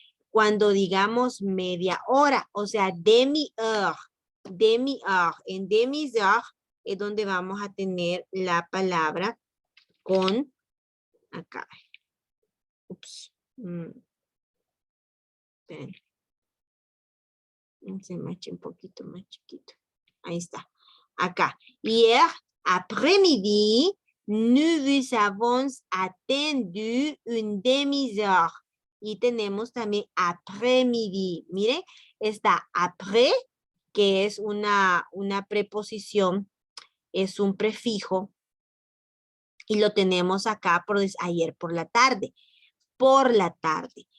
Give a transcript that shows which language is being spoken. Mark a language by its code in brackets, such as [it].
[es] Cuando digamos media hora, o sea, [fr] demi-heure, demi-heure. En demi-heure [es] es donde vamos a tener la palabra con, acá. Ups. Esperen. Se me eche un poquito más chiquito. Ahí está. Acá. [fr] Hier après-midi, nous vous avons attendu une demi-heure. [es] Y tenemos también après-midi. Mire, está après, que es una preposición, es un prefijo. Y lo tenemos acá por ayer por la tarde. Por la tarde.